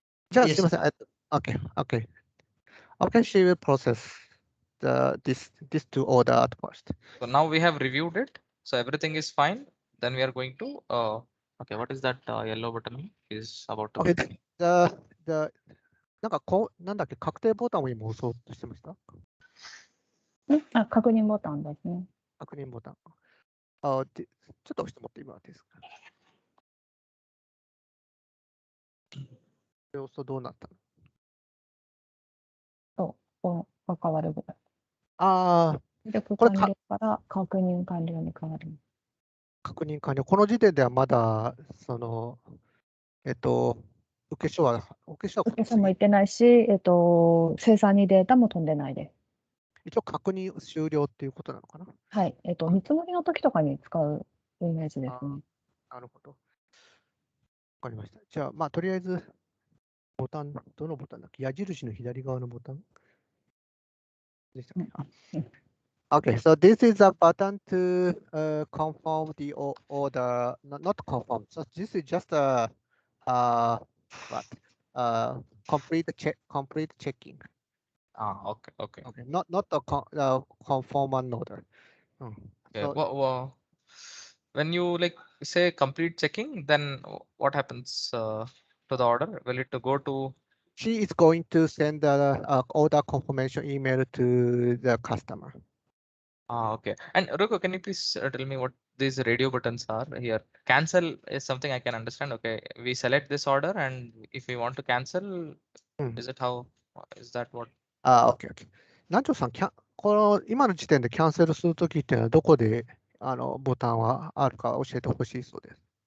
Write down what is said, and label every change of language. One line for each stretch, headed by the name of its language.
Japanese: じゃあすいません。
English: Okay, she will process this to order at first. So now we have reviewed it. So everything is fine. Then we are going to okay, what is that yellow button is about to Okay, be?
Japanese: the なんだっけ、確定ボタンを今押そうとしてました？確認ボタンですね。確認ボタン。ちょっと押してもらって今ですか？これ押すとどうなったの？こう変わるぐらい。入力これ完了から確認完了に変わる。確認完了。この時点ではまだ、受け書はもいってないし、生産にデータも飛んでないです。一応確認終了っていうことなのかな？はい。見積もりの時とかに使うイメージですね。なるほど。わかりました。じゃあ、とりあえず、ボタン、どのボタンだっけ？矢印の左側のボタンでしたっけ？
English: Okay, so this is a button to confirm the order, not confirm. So this is just a what? complete checking. Okay. Okay, not the conformant order. Okay. So When you like say complete checking, then what happens to the order? Will it go to? she is going to send the order confirmation email to the customer. Okay. And Ruko, can you please tell me what these radio buttons are here? Cancel is something I can understand. Okay, we select this order, and if we want to cancel, is it how? Is that what? OK, OK。
Japanese: 南條さん、この今の時点でキャンセルするときっていうのはどこでボタンはあるか教えてほしいそうです。